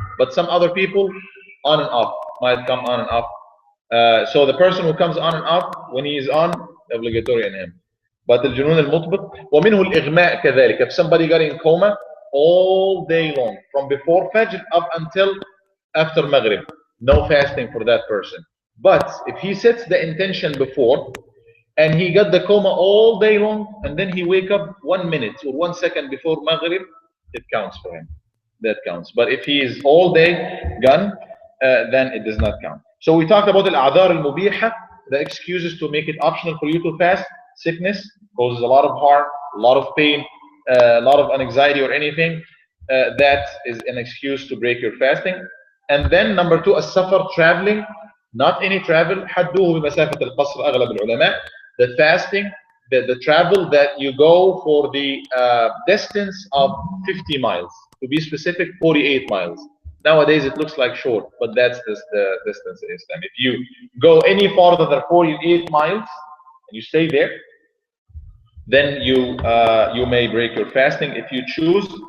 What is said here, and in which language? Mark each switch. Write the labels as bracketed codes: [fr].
[en] But some other people on and off might come on and off. So the person who comes on and off when he is on, obligatory on him. [ar] But الجنون المطبق ومنه الإغماء كذلك. [en] If somebody got in coma all day long from before Fajr up until after Maghrib, no fasting for that person. But if he sets the intention before and he got the coma all day long and then he wake up 1 minute or 1 second before Maghrib, it counts for him. That counts. But if he is all day gone, then it does not count. So we talked about al-a'dhar al-mubiha, the excuses to make it optional for you to fast. Sickness causes a lot of harm, a lot of pain, a lot of anxiety or anything. That is an excuse to break your fasting. And then number 2, as-safar, traveling. Not any travel. [ar] حدوه بمسافة القصر أغلب العلماء. [en] The fasting, the travel that you go for the distance of 50 miles. To be specific, 48 miles. Nowadays it looks like short, but that's the distance in Islam. If you go any farther than 48 miles and you stay there, then you may break your fasting if you choose.